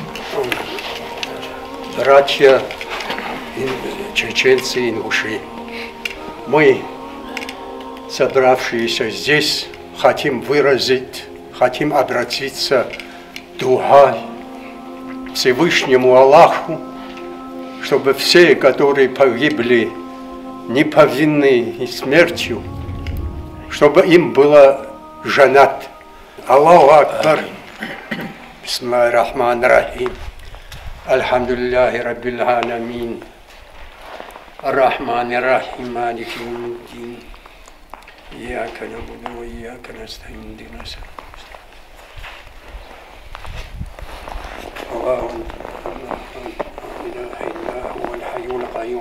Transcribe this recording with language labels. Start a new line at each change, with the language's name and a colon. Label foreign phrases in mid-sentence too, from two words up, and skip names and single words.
Russian: Братья чеченцы и ингуши, мы, собравшиеся здесь, хотим обратиться дуа Всевышнему Аллаху, чтобы все, которые погибли неповинной смертью, чтобы им было жанат.
Arabic: الله أكبر. بسم الله الرحمن الرحيم. الحمد لله رب العالمين. الرحمن الرحيم. مالك يوم الدين. إياك نعبد وإياك نستعين اهدنا الصراط المستقيم لا إله إلا هو الحي القيوم